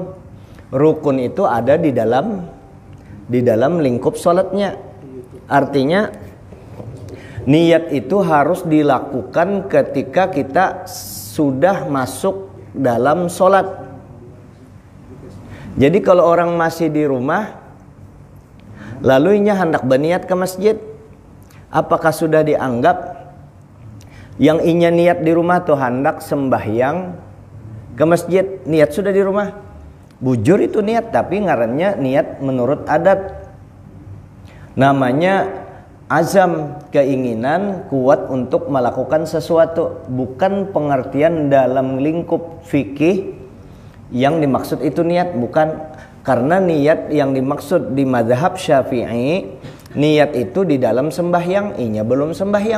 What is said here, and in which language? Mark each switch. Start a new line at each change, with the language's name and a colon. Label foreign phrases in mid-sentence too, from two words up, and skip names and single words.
Indonesian: Rukun itu ada di dalam lingkup sholatnya. Artinya niat itu harus dilakukan ketika kita sudah masuk dalam sholat. Jadi kalau orang masih di rumah lalu inya hendak berniat ke masjid, apakah sudah dianggap yang inya niat di rumah tuh hendak sembahyang ke masjid, niat sudah di rumah?
Banjar: Bujur itu niat, tapi ngarannya niat menurut adat.
Indonesian: Namanya azam, keinginan kuat untuk melakukan sesuatu, bukan pengertian dalam lingkup fikih yang dimaksud itu niat, bukan. Karena niat yang dimaksud di mazhab Syafi'i, niat itu di dalam sembahyang, inya belum sembahyang.